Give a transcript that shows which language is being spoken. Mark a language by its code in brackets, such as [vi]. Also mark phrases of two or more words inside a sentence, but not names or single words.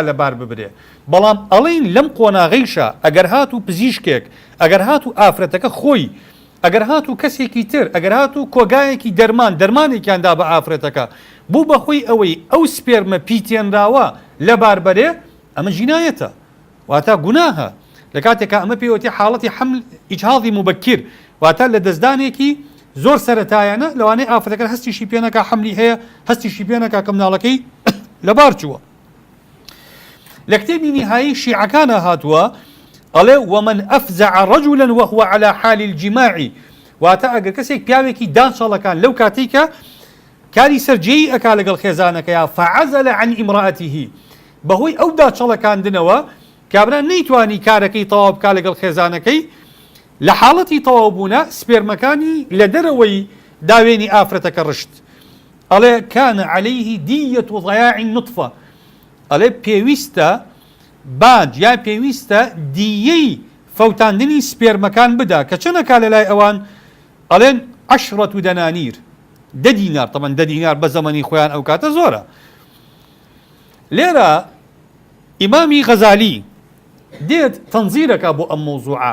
[ckb] لەبار ببرێ بەڵام ئەڵین لەم قۆناغیشە ئەگەر هات و پزیشکێک ئەگەر هات و ئافرەتەکە خۆی ئەگەر هات و کەسێکی تر ئەگەر هات و کۆگایەکی دەرمانێکیاندا بە ئافرەتەکە بوو بەخۆی ئەوەی ئەو سپێرمە پیتێنراوە لە باربەرێ ئەمە جینایەتە واتە گوناهە لە کاتێکە ئەمە پێوەتی حاڵەتی حمل ئیجهاضی مبەکر واتە لە دەستدانێکی زۆر سەرەتایانە لەوانەیە ئافرەتەکە هەستیشی پێنەکە حملی هەیە هەستیشی پێنەکە کە مناڵەکەی لەبار چووە. لە کتێبی نهایی شیعەکانە هاتووە ئەڵێ [ar] ومن ئەفزع رجلا وهو على حال الجماع [ckb] واتە ئەگەر کەسێک پیاوێکی دانشەڵەکان لەو کاتێکە کاری سەرجێی ئەکا لەگەڵ خێزانەکەیە [ar] فعزل عن امرأته [ckb] بەهۆی ئەو داچەڵەکاندنەوە کابرا نەیتوانی کارەکەی تەواو بکا لەگەڵ خێزانەکەی لە حاڵەتی تەواوبوونە سپێرمەکانی لە دەرەوەی داوێنی ئافرەتەکە ڕشت ئەڵێ [ar] كان عليه دية ضياع النطفة [ckb] ئەڵێ پێویستە باج یا پێویستە دیەی فەوتاندنی سپێرمەکان بدا کە چەنەکا لە لای ئەوان ئەڵێن 10 دەنانیر 10 دینار طبعا 10 دینار بە زەمەنی خۆیان ئەو کاتە زۆرە. لێرە ئیمامی غەزالی دێت تەنزیرەکە بۆ ئەم مەوزوعە.